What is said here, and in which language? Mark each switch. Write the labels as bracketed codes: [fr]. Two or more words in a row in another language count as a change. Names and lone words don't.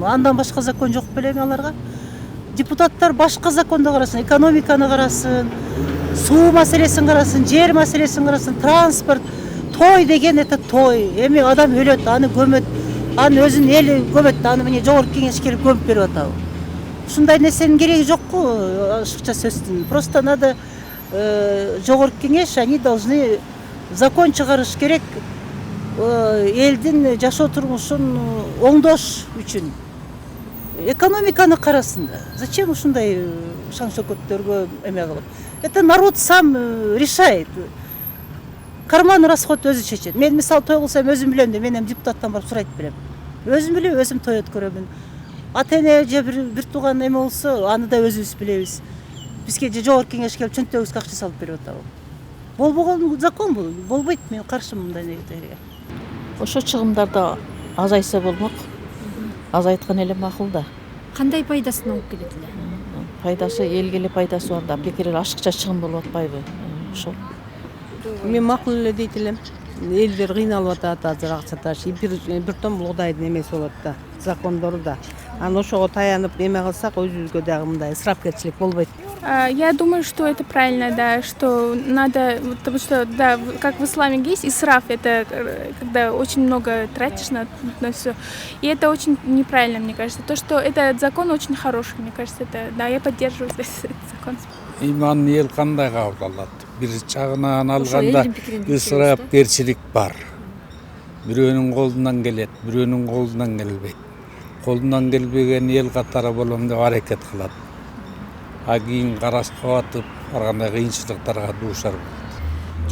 [ky] Андан башка закон жок белең аларга? Депутаттар башка законду карасын, экономиканы карасын, суу маселесин карасын, жер маселесин карасын, транспорт. Той деген это той. Эми адам өлөт, аны көмөт, аны өзүнүн эли көмөт, аны міне жогорку кеңеш келип көмүп берип атабы. Ушундай нерсенин кереги жокку, ашыкча сөздүн. [ru] Просто надо жогорку кеңеш, они должны [ky] закон чыгарыш керек. Элдин жашоо турмушун оңдош үчүн. Экономиканы карасын да. Зачем ушундай шаң шөкөттөргө эме кылып? [ru] Это народ сам решает. [ky] Карман расход өзү чечет. Мен мисалы той кылсам өзүм билем да, мен эми депутаттан барып сурайт берем. Өзүм билем, өзүм той өткөрөмүн. Ата-эне же бир тууган эме болсо, аны да өзүбүз билебиз. Бизге же жогорку кеңеш келип чөнтөгүбүзгө акча салып берип атабы. Болбогон закон бул. Болбойт, мен каршымын мындай нерселерге. Ошо чыгымдарды азайса болмок. Азайткан эле макул да. Кандай пайдасын алып келет эле? Пайдасы элге эле пайдасы бар да. Бекер эле ашыкча чыгым болуп атпайбы? Ошол. Мен макул эле дейт элем. Элдер кыйналып атат азыр акча ташый. Бир том Кудайдын эмеси болот да, закондору да. Анан ошого таянып эме кылсак өзүбүзгө дагы мындай ысырапкерчилик болбойт. [ru] Я думаю, что это правильно, да, что надо, потому что, да, как в исламе есть исраф, это когда очень много тратишь на все, и это очень неправильно, мне кажется. То, что этот закон очень хороший, мне кажется, это, да, я поддерживаю этот закон. [ky] Иман ел кандай кабыл алат? Бир чагынан алганда ысырапкерчилик бар. Бирөөнүн колунан келет, бирөөнүн колунан келбейт. Колунан келбеген ел катары болом деп аракет кылат. А кийин карашка батып, ар кандай кыйынчылыктарга дуушар болот.